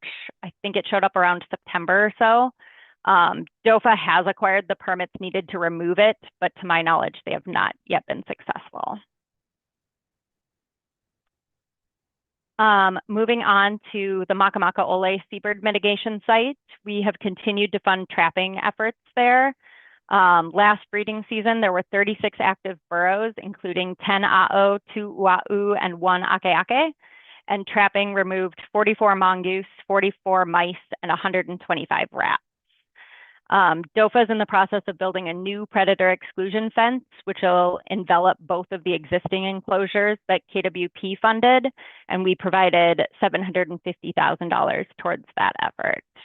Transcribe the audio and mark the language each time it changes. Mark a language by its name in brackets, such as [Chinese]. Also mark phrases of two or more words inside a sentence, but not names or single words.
[English] I think it showed up around September or so. DOFA has acquired the permits needed to remove it, but to my knowledge, they have not yet been successful. Moving on to the Makamaʻalae seabird mitigation site, we have continued to fund trapping efforts there. Last breeding season, there were 36 active burrows, including 10 aeʻo, 2 uaʻu, and 1 ʻakēʻakē. And trapping removed 44 mongoose, 44 mice, and 125 rats. DOFA is in the process of building a new predator exclusion fence, which will envelop both of the existing enclosures that KWP funded, and we provided $750,000 towards that effort.